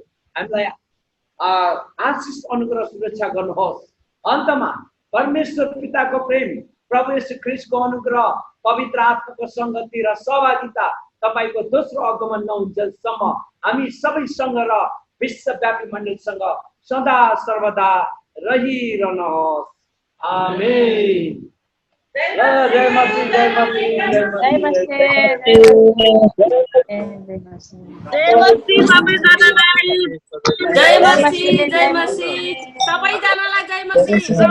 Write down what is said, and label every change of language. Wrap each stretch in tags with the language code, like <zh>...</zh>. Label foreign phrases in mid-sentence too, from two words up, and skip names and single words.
<ne>हामीलाई आशिष अनुग्रह सुरक्षा गर्नुहोस्। अन्तमा परमेश्वर पिताको प्रेम, प्रभु येशू ख्रीष्टको अनुग्रह, पवित्र आत्माको संगति र सहभागिता तपाईको दोस्रो आगमन नहुन्जेलसम्म हामी सबैसँग र विश्वव्यापी मण्डलीसँग सदा सर्वदा रहिरहनुहोस्। आमेन। जय मसीह, जय मसीह, जय मसीह। जय मसीह, जय मसीह, सबैजनालाई जय मसीह।</ne>